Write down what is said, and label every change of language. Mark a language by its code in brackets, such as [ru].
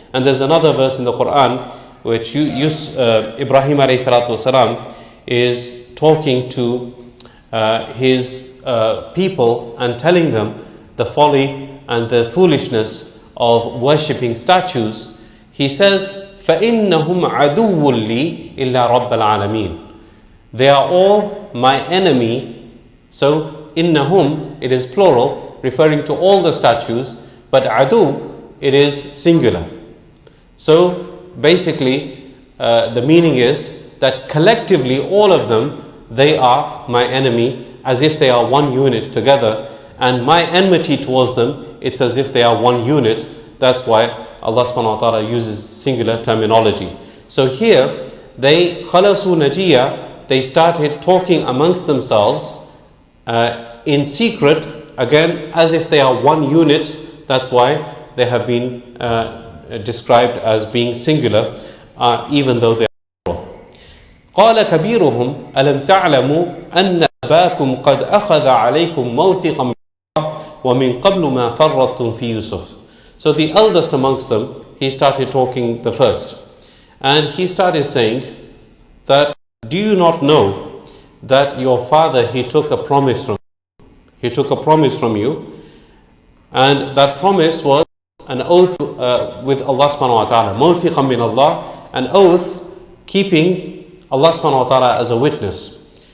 [en] And there's another verse in the Quran which Ibrahim alayhi salatu wasalam is talking to his people and telling them the folly and the foolishness of worshipping statues. He says, [ar] فَإِنَّهُمْ عَدُوٌّ لِّي إِلَّا رَبَّ الْعَالَمِينَ. [en] They are all my enemy. So innahum, it is plural, referring to all the statues, but adu, it is singular. So basically the meaning is that collectively all of them, they are my enemy, as if they are one unit together, and my enmity towards them, it's as if they are one unit. That's why Allah subhanahu wa ta'ala uses singular terminology. So here they [ar] khalasu najiya, [en] they started talking amongst themselves in secret, again as if they are one unit. That's why they have been described as being singular, even though they are plural. [ar] قال كبيرهم ألم تعلموا أن أباكم قد أخذ عليكم موثقا من الله ومن قبل ما فرطتم في يوسف. [en] So the eldest amongst them, he started talking the first, and he started saying that, do you not know that your father, he took a promise from you? He took a promise from you, and that promise was an oath with Allah subhanahu wa ta'ala, [ar] mawthiqan min Allah, [en] an oath keeping Allah subhanahu wa ta'ala as a witness.